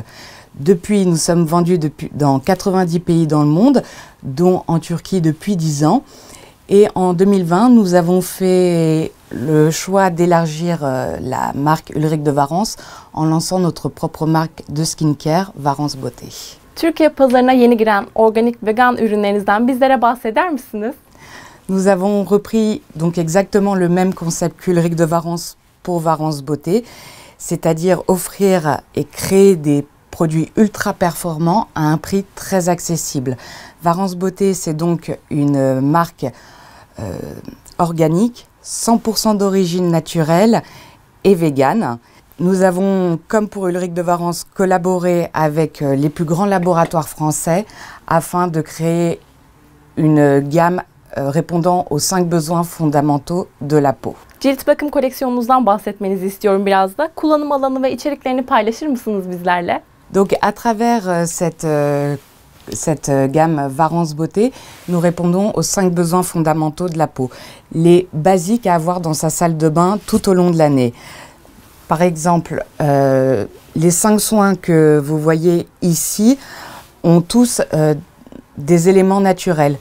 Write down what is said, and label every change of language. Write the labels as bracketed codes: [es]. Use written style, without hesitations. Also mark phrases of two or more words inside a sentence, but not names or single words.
[fr] Depuis, nous sommes vendus dans 90 pays dans le monde, dont en Turquie depuis 10 ans. Et en 2020, nous avons fait le choix d'élargir la marque Ulrich de Warens en lançant notre propre marque de skincare, Warens Beauté. [tr] Türkiye pazarına yeni giren organik vegan ürünlerinizden bizlere bahseder misiniz? [fr] Nous avons repris donc exactement le même concept qu'Ulrich de Warens pour Warens Beauté, c'est-à-dire offrir et créer des produits ultra performants à un prix très accessible. Warens Beauté, c'est donc une marque organique, 100% d'origine naturelle et végane. Nous avons, comme pour Ulrich de Warens, collaboré avec les plus grands laboratoires français afin de créer une gamme répondant aux 5 besoins fondamentaux de la peau. [tr] Cilt bakım koleksiyonunuzdan bahsetmenizi istiyorum biraz da. Kullanım alanı ve içeriklerini paylaşır mısınız bizlerle? [fr] Donc à travers cette gamme Warens Beauté, nous répondons aux 5 besoins fondamentaux de la peau. Les basiques à avoir dans sa salle de bain tout au long de l'année. Par exemple, les 5 soins que vous voyez ici ont tous des éléments naturels.